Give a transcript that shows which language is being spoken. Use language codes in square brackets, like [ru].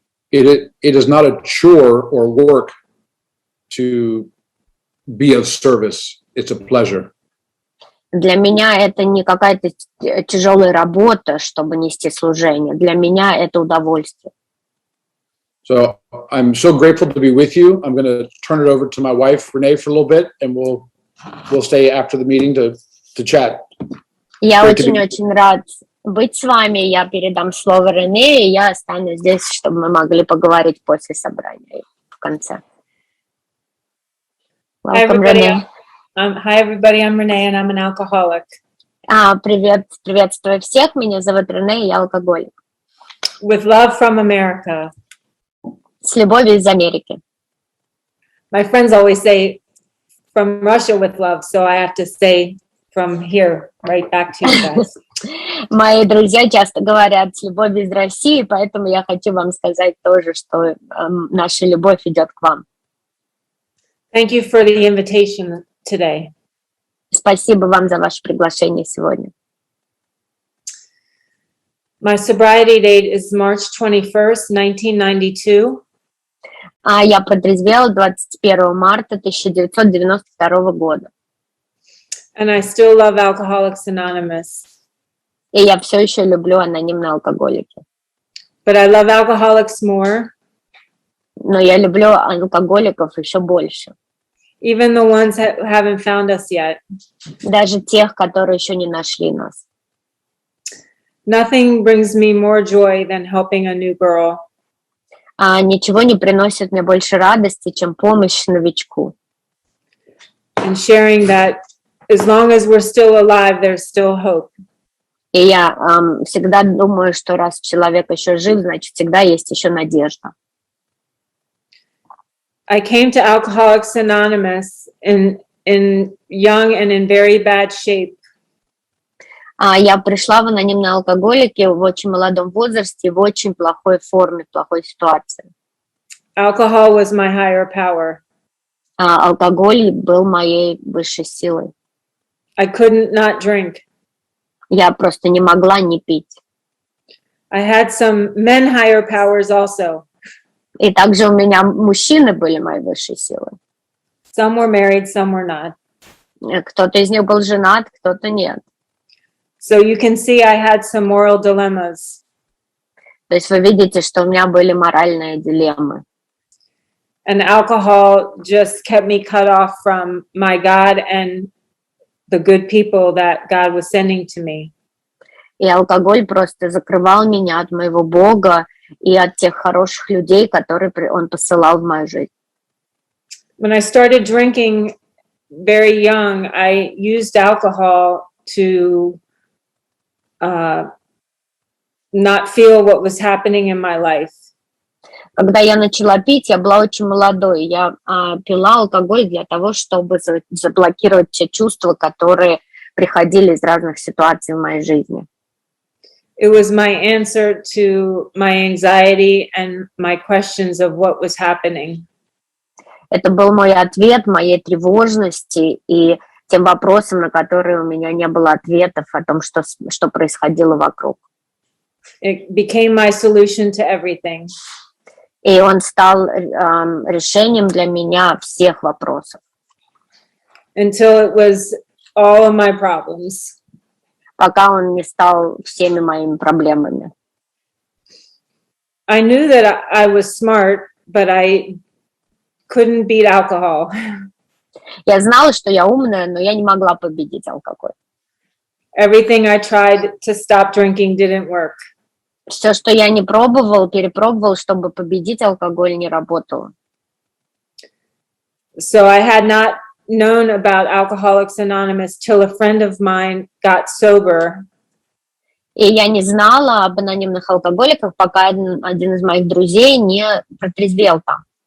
[en] It is not a chore or work to be of service. It's a pleasure. [ru] Для меня это не какая-то тяжелая работа, чтобы нести служение. Для меня это удовольствие. [en] So I'm so grateful to be with you. I'm going to turn it over to my wife, Renee, for a little bit, and we'll stay after the meeting to chat. [ru] Я очень-очень рад быть с вами. Я передам слово Рене, и я останусь здесь, чтобы мы могли поговорить после собрания в конце. [en] Welcome, Renee. Hi, everybody. I'm Renee, and I'm an alcoholic. [ru] Приветствую всех. Меня зовут Рене, и я алкоголик. [en] With love from America. [ru] С любовью из Америки. [en] My friends always say from Russia with love, so I have to say from here right back to you guys. [ru] Мои друзья часто говорят с любовью из России, поэтому я хочу вам сказать тоже, что наша любовь идет к вам. [en] Thank you for the invitation today. [ru] Спасибо вам за ваше приглашение сегодня. [en] My sobriety date is March 21st, 1992. [ru] Я протрезвела 21 марта 1992 года. [en] And I still love Alcoholics Anonymous. [ru] И я все еще люблю анонимные алкоголики. [en] But I love alcoholics more. [ru] Но я люблю алкоголиков еще больше. [en] Even the ones who haven't found us yet. [ru] Даже тех, которые еще не нашли нас. [en] Nothing brings me more joy than helping a new girl. [ru] Ничего не приносит мне больше радости, чем помощь новичку. [en] And sharing that as long as we're still alive, there's still hope. [ru] И я всегда думаю, что раз человек еще жив, значит, всегда есть еще надежда. [en] I came to Alcoholics Anonymous in young and in very bad shape. [ru] Я пришла в анонимные алкоголики в очень молодом возрасте, в очень плохой форме, в плохой ситуации. [en] Alcohol was my higher power. [ru] Алкоголь был моей высшей силой. [en] I couldn't not drink. [ru] Я просто не могла не пить. [en] I had some men higher powers also. [ru] И также у меня мужчины были моей высшей силой. [en] Some were married, some were not. [ru] Кто-то из них был женат, кто-то нет. [en] So you can see I had some moral dilemmas. [ru] То есть вы видите, что у меня были моральные дилеммы. [en] And alcohol just kept me cut off from my God and the good people that God was sending to me. [ru] И алкоголь просто закрывал меня от моего Бога и от тех хороших людей, которые Он посылал в мою жизнь. [en] When I started drinking very young, I used alcohol to not feel what was happening in my life. [ru] Когда я начала пить, я была очень молодой. Я пила алкоголь для того, чтобы заблокировать те чувства, которые приходили из разных ситуаций в моей жизни. [en] It was my answer to my anxiety and my questions of what was happening. [ru] Это был мой ответ моей тревожности и тем вопросам, на которые у меня не было ответов о том, что происходило вокруг. [en] It became my solution to everything. [ru] И он стал решением для меня всех вопросов. [en] Until it was all of my problems. [ru] Пока он не стал всеми моими проблемами. [en] I knew that I was smart, but I couldn't beat alcohol. [ru] Я знала, что я умная, но я не могла победить алкоголь. [en] Everything I tried to stop drinking didn't work. [ru] Все, что я не пробовал, перепробовал, чтобы победить алкоголь, не работало. [en] So I had not known about Alcoholics Anonymous till a friend of mine got sober. [ru] И я не знала об анонимных алкоголиках, пока один из моих друзей не протрезвел там.